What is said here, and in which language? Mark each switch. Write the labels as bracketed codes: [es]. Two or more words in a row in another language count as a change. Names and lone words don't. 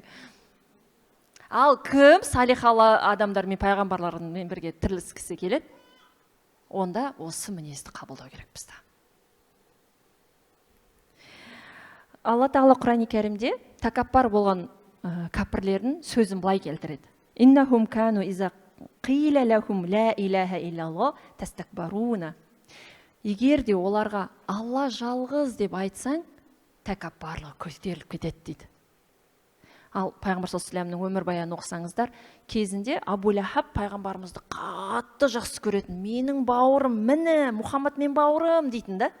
[kk] Ал кім салихалы адамдар мен пайғамбарлармен бірге тіріліскісі келеді, онда осы мінезді қабылдау керек бізді. Алла Тағала Құран-ы Кәрімде тәкаппар болған кәпірлердің сөзін былай келтіреді. [ar] إنهم كانوا إذا قيل لهم لا إله إلا الله يستكبرون. [kk] Егер де оларға Алла жалғыз деп айтсаң, тәкаппарлығы көтеріліп кетеді дейді. Ал пайғамбар [ar] صلى الله عليه وسلم [kk] өмірбаянын оқысаңыздар, кезінде Абу Лахаб пайғамбарымызды қатты жақсы көретін. Менің бауырым, міне, Мұхаммад мен бауырым дейтін да.